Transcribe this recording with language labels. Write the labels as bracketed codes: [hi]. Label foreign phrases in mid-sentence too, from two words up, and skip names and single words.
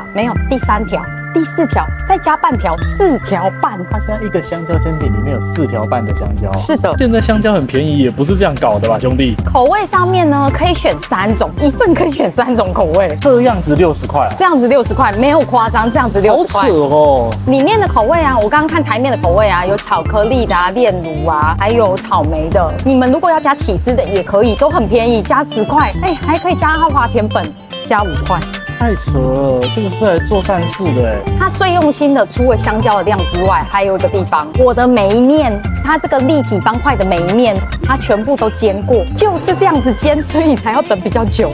[zh] 沒有，第3條。第4條，再加半條，4條半。它現在一個香蕉煎餅裡面有4條半的香蕉。是的，現在香蕉很便宜，也不是這樣搞的吧，兄弟？口味上面呢，可以選3種，一份可以選3種口味。這樣子60塊啊？這樣子60塊，沒有誇張，這樣子60塊。好扯哦！裡面的口味啊，我剛剛看台面的口味啊，有巧克力的啊、煉乳啊，還有草莓的。你們如果要加起司的也可以，都很便宜，加10塊。哎，還可以加花甜粉，加5塊。太扯了，這個是來做善事的哎。它最用心的，除了香蕉的量之外，還有一個地方，我的每一面，它這個立體方塊的每一面，它全部都煎過，就是這樣子煎，所以才要等比較久。